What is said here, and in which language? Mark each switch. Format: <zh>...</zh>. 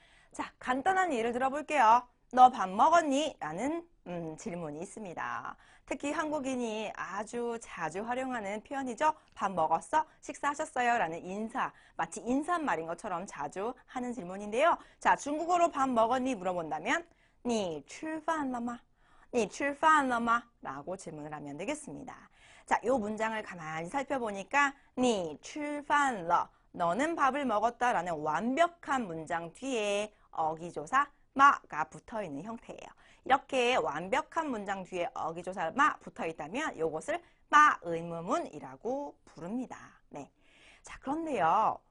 <ko>자, 간단한 예를 들어볼게요. 너 밥 먹었니? 라는 질문이 있습니다. 특히 한국인이 아주 자주 활용하는 표현이죠. 밥 먹었어? 식사하셨어요? 라는 인사, 마치 인사말인 것처럼 자주 하는 질문인데요. 자, 중국어로 밥 먹었니? 물어본다면</ko> <zh>你吃饭了吗? 你吃饭了吗?</zh> <ko>라고 질문을 하면 되겠습니다. 자, 이 문장을 가만히 살펴보니까</ko> <zh>你吃饭了,</zh> <ko>너는 밥을 먹었다 라는 완벽한 문장 뒤에 어기조사 마가 붙어 있는 형태예요. 이렇게 완벽한 문장 뒤에 어기조사 마 붙어 있다면 이것을 마 의문문이라고 부릅니다. 네. 자, 그런데요.</ko>